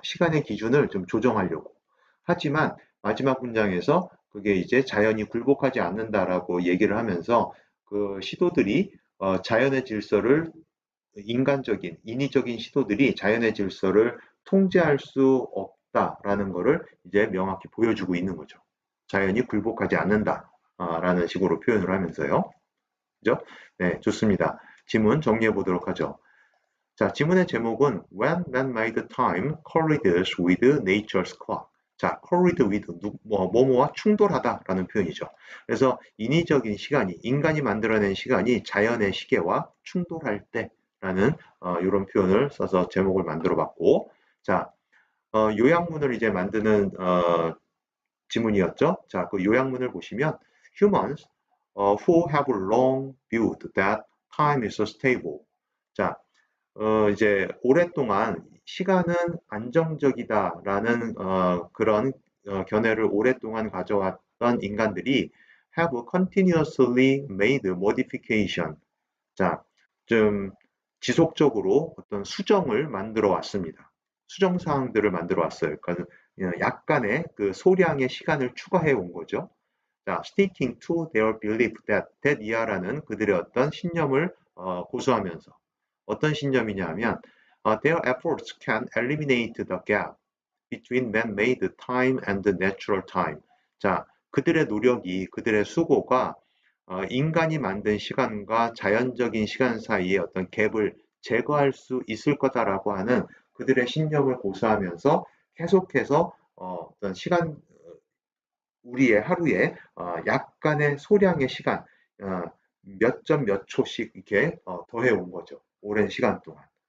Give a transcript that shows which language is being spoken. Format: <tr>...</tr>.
<ko>시간의 기준을 좀 조정하려고. 하지만 마지막 문장에서 그게 이제 자연이 굴복하지 않는다라고 얘기를 하면서 그 시도들이 자연의 질서를 인간적인, 인위적인 시도들이 자연의 질서를 통제할 수 없다라는 것을 이제 명확히 보여주고 있는 거죠. 자연이 굴복하지 않는다라는 식으로 표현을 하면서요. 그죠? 네, 좋습니다. 지문 정리해 보도록 하죠.</ko> <en>자,</en> <ko>지문의 제목은</ko> <en>When man made time collides with nature's clock.</en> <ko>자, collide with 뭐뭐와 충돌하다라는 표현이죠. 그래서 인위적인 시간이 인간이 만들어낸 시간이 자연의 시계와 충돌할 때라는 이런 표현을 써서 제목을 만들어봤고, 자, 요약문을 이제 만드는 지문이었죠. 자, 그 요약문을 보시면</ko> <en>humans who have long viewed that time is stable.</en> <ko>자, 이제 오랫동안 시간은 안정적이다라는 그런 견해를 오랫동안 가져왔던 인간들이</ko> <en>have continuously made modification.</en> <ko>자, 좀 지속적으로 어떤 수정을 만들어 왔습니다. 수정 사항들을 만들어 왔어요. 그러니까 약간의 그 소량의 시간을 추가해 온 거죠.</ko> <en>자, sticking to their belief that</en> <ko>이하라는 그들의 어떤 신념을 고수하면서 어떤 신념이냐 하면</ko> <en>their efforts can eliminate the gap between man-made time and natural time.</en> <ko>자, 그들의 노력이, 그들의 수고가 인간이 만든 시간과 자연적인 시간 사이의 어떤 갭을 제거할 수 있을 거다라고 하는 그들의 신념을 고수하면서 계속해서 어떤 시간, 우리의 하루에 약간의 소량의 시간, 몇 점 몇 초씩 이렇게 더해 온 거죠. 오랜 시간 동안.</ko>